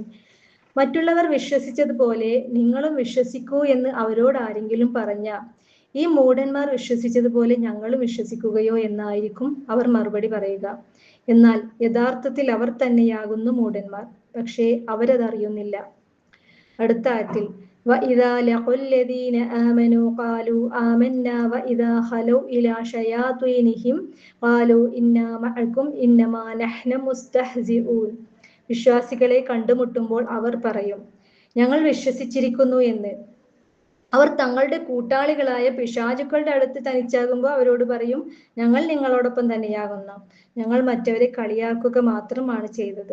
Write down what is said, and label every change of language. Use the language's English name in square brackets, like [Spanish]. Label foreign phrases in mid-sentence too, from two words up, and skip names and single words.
[Malayalam] മറ്റുള്ളവർ വിശ്വസിച്ചതുപോലെ നിങ്ങളും വിശ്വസിക്കൂ എന്ന് അവരോട് ആരെങ്കിലും പറഞ്ഞാൽ ഈ മൂഢന്മാർ വിശ്വസിച്ചതുപോലെ ഞങ്ങളും വിശ്വസിക്കുകയോ എന്നായിരിക്കും അവർ മറുപടി പറയുക. എന്നാൽ യഥാർത്ഥത്തിൽ അവർ തന്നെയാകുന്നു മൂഢന്മാർ, പക്ഷേ അവരതറിയുന്നില്ല. അടുത്ത ആയത്തിൽ [Arabic] وَإِذَا لَقُوا الَّذِينَ آمَنُوا قَالُوا آمَنَّا وَإِذَا خَلَوْا إِلَى شَيَاطِينِهِمْ قَالُوا إِنَّا مَعَكُمْ إِنَّمَا نَحْنُ مُسْتَهْزِئُونَ. [Malayalam] വിശ്വാസികളെ കണ്ടുമുട്ടുമ്പോൾ അവർ പറയും ഞങ്ങൾ വിശ്വസിച്ചിരിക്കുന്നു എന്ന്. അവർ തങ്ങളുടെ കൂട്ടാളികളായ പിശാചുക്കളുടെ അടുത്ത് തനിച്ചാകുമ്പോൾ അവരോട് പറയും ഞങ്ങൾ നിങ്ങളോടൊപ്പം തന്നെയാകുന്നു, ഞങ്ങൾ മറ്റവരെ കളിയാക്കുക മാത്രമാണ് ചെയ്തത്.